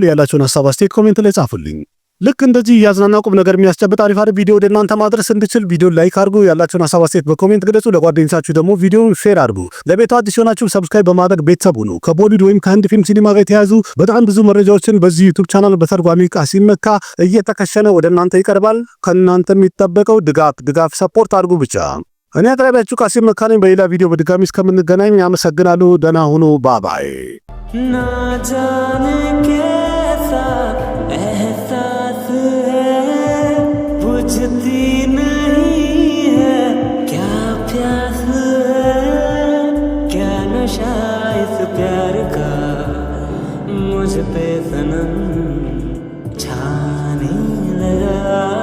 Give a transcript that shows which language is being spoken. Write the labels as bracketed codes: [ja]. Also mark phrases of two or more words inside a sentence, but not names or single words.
[am] ያላችሁን ሐሳብ አስተያየት ኮሜንት ላይ ጻፉልኝ። ልክ እንደዚህ እያዝናና ቁም ነገር የሚያስጨብጥ አሪፍ ቪዲዮ ወደ እናንተ ማድረስ እንድችል ቪዲዮ ላይክ አድርጉ። ያላችሁን ሐሳብ አስተያየት በኮሜንት ግለጹ። ለጓደኞቻችሁ ደግሞ ቪዲዮውን ሼር አድርጉ። ለቤቱ አዲስ ሆናችሁ ሰብስክራይብ በማድረግ ቤተሰብ ሁኑ። ከቦሊውድ ወይም ከህንድ ፊልም ሲኒማ ጋር የተያዙ በጣም ብዙ መረጃዎችን በዚህ ዩቲዩብ ቻናል በተርጓሚ ቃሲም መካ እየተከሸነ ወደ እናንተ ይቀርባል። ከእናንተ የሚጠበቀው ድጋፍ ሰፖርት አድርጉ ብቻ። እኔ አቅራቢያችሁ ቃሲም መካ ነኝ። በሌላ ቪዲዮ በድጋሚ እስከምንገናኝ አመሰግናለሁ። ደህና ሁኑ። ባባይ [hi] ना जाने कैसा एहसास है बुझती नहीं है क्या प्यास है क्या नशा इस प्यार का मुझ पे सनम छाने लगा